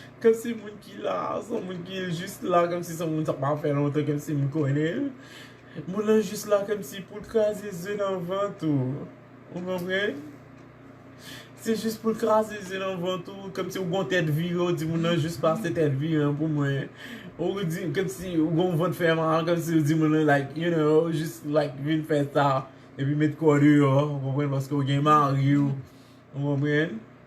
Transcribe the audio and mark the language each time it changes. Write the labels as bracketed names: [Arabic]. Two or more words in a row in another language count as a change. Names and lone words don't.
[Haitian Creole] Kòm si moun ki la, se moun ki jis la, kòm si se moun sa pa fè lontan, kòm si moun konnen. Moun la jis la, kòm si pou kraze ze nan vant, ou. Ou konprann? Se jis pou kraze ze nan vant, ou, kòm si ou gon tèt vire, ou di moun nan jis pase tèt vire pou mwen. Ou di, kòm si ou gon vant fè mal, kòm si ou di moun nan, [English] like, you know, [Haitian Creole] jis, like, vin fè sa, epi met kò deyò, ou konprann, paske ou gen mari, ou. Ou konprann?